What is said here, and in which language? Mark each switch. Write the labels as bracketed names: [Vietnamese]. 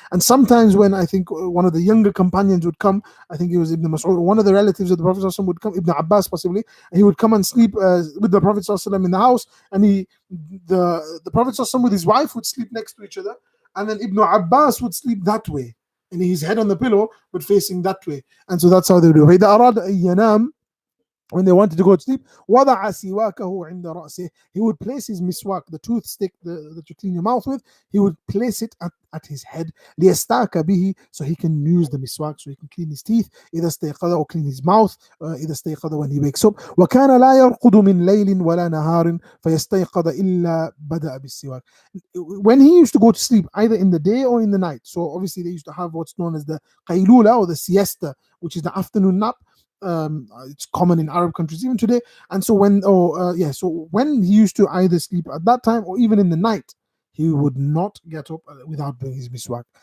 [English] And sometimes when I think one of the younger companions would come, I think it was Ibn Mas'ud, one of the relatives of the Prophet would come, Ibn Abbas possibly, and he would come and sleep with the Prophet in the house, and the Prophet with his wife would sleep next to each other, and then Ibn Abbas would sleep that way, and his head on the pillow but facing that way. And so that's how they would do. [Arabic] فإذا أراد أن ينام, [English] when they wanted to go to sleep, [Arabic] وضع سواكه عند رأسه. [English] He would place his miswak, the toothstick that you clean your mouth with, he would place it at his head, [Arabic] ليستاك به, [English] so he can use the miswak, so he can clean his teeth, [Arabic] إذا استيقظ, [English] or clean his mouth, إذا استيقظ, when he wakes up. [Arabic] وكان لا يرقد من ليل ولا نهار فيستيقظ إلا بدأ بالسواك. [English] When he used to go to sleep, either in the day or in the night, so obviously they used to have what's known as the qaylula, or the siesta, which is the afternoon nap. It's common in Arab countries even today. And so when he used to either sleep at that time or even in the night, he would not get up without doing his miswak.